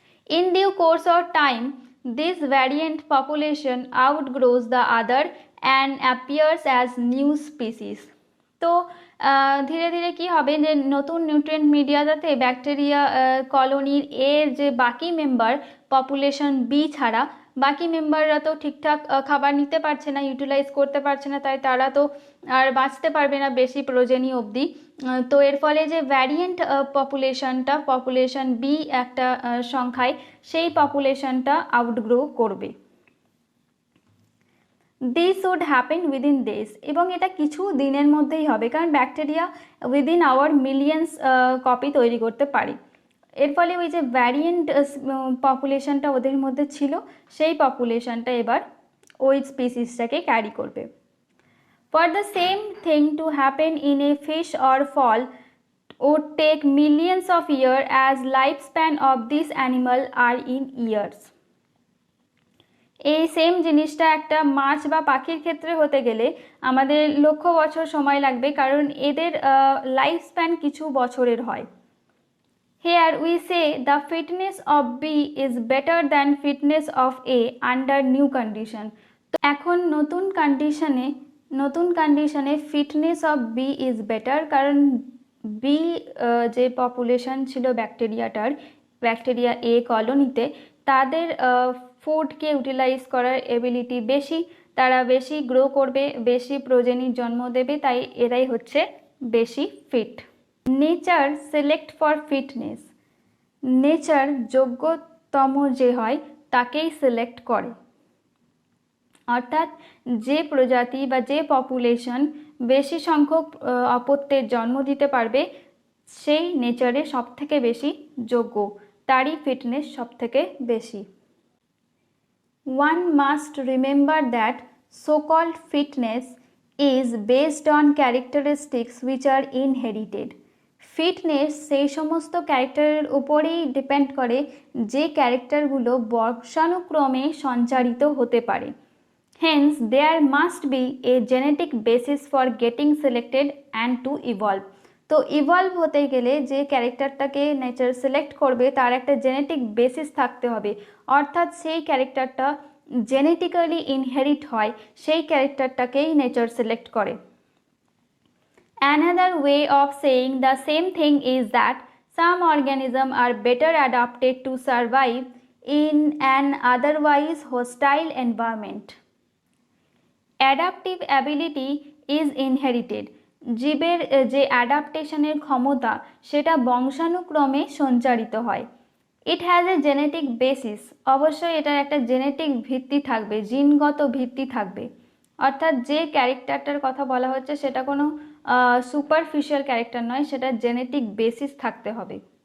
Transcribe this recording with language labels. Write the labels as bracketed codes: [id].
[en] In due course of time, this variant population outgrows the other and appears as new species. [bn] তো ধীরে ধীরে কি হবে যে নতুন নিউট্রিয়েন্ট মিডিয়াটাতে ব্যাকটেরিয়া কলোনির যে বাকি মেম্বার পপুলেশন বি ছাড়া বাকি মেম্বাররা তো ঠিকঠাক খাবার নিতে পারছে না, ইউটিলাইজ করতে পারছে না, তাই তারা তো আর বাঁচতে পারবে না বেশি প্রজেনি অবধি। তো এর ফলে যে ভ্যারিয়েন্ট পপুলেশন বি একটা সংখ্যায় সেই পপুলেশনটা আউটগ্রো করবে। [en] this would happen within days, [bn] এবং এটা কিছু দিনের মধ্যেই হবে, কারণ bacteria within hour millions copy তৈরি করতে পারে। এর ফলে ওই যে ভ্যারিয়েন্ট পপুলেশনটা ওদের মধ্যে ছিল সেই পপুলেশনটা এবার ওই স্পিসিসটাকে ক্যারি করবে। [en] For the same thing to happen in a fish or fowl would take millions of years as lifespan of this animal are in years. [bn] এই সেম জিনিসটা একটা মাছ বা পাখির ক্ষেত্রে হতে গেলে আমাদের লক্ষ বছর সময় লাগবে, কারণ এদের লাইফ স্প্যান কিছু বছরের হয়। [en] Here we say the fitness of B is better than fitness of A under new condition. [bn] তো এখন নতুন কন্ডিশনে [en] fitness of B is better, [bn] কারণ বি যে পপুলেশন ছিল ব্যাকটেরিয়া কলোনিতে তাদের ফুডকে ইউটিলাইজ করার এবিলিটি বেশি, তারা বেশি গ্রো করবে, বেশি প্রজেনির জন্ম দেবে, তাই এরাই হচ্ছে বেশি fit. [en] nature select for fitness, [bn] nature যোগ্য তম যে হয় তাকেই সিলেক্ট করে। অর্থাৎ যে প্রজাতি বা যে পপুলেশন বেশি সংখ্যক অপত্যের জন্ম দিতে পারবে সেই নেচারে সবথেকে বেশি যোগ্য, তারই ফিটনেস সবথেকে বেশি। [en] One must remember that so-called fitness is based on characteristics which are inherited. [bn] Fitness সেই সমস্ত ক্যারেক্টারের উপরেই ডিপেন্ড করে যে ক্যারেক্টারগুলো বংশানুক্রমে সঞ্চারিত হতে পারে। [en] Hence there must be a genetic basis for getting selected and to evolve. [bn] তো ইভলভ হতে গেলে যে ক্যারেক্টারটাকে নেচার সিলেক্ট করবে তার একটা জেনেটিক বেসিস থাকতে হবে, অর্থাৎ সেই ক্যারেক্টারটা জেনেটিক্যালি ইনহেরিট হয়, সেই ক্যারেক্টারটাকেই নেচার সিলেক্ট করে। [en] Another way of saying the same thing is that some organisms are better adapted to survive in an otherwise hostile environment. Adaptive ability is inherited. [bn] জীবের যে অ্যাডাপ্টেশনের ক্ষমতা সেটা বংশানুক্রমে সঞ্চারিত হয়। [en] it has a genetic basis, [bn] অবশ্যই এটার একটা জেনেটিক ভিত্তি থাকবে, জিনগত ভিত্তি থাকবে। অর্থাৎ যে ক্যারেক্টারটার কথা বলা হচ্ছে সেটা কোনো সুপারফিশিয়াল ক্যারেক্টার নয়, সেটা জেনেটিক বেসিস থাকতে হবে।